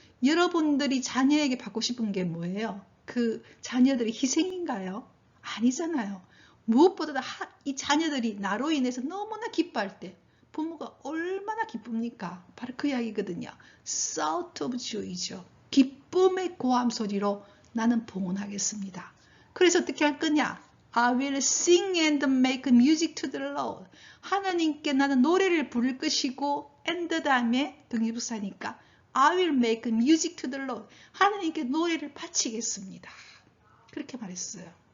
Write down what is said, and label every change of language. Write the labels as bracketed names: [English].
[Korean] 여러분들이 자녀에게 받고 싶은 게 뭐예요? 그 자녀들의 희생인가요? 아니잖아요. 무엇보다 이 자녀들이 나로 인해서 너무나 기뻐할 때 부모가 얼마나 기쁩니까? 바로 그 이야기거든요. [English] Shout of joy [Korean] 죠. 기쁨의 고함 소리로 나는 봉헌하겠습니다. 그래서 어떻게 할 거냐? [English] I will sing and make music to the Lord. [Korean] 하나님께 나는 노래를 부를 것이고 [English] and [Korean] 다음에 동의부사니까 [English] I will make music to the Lord. [Korean] 하나님께 노래를 바치겠습니다. 그렇게 말했어요.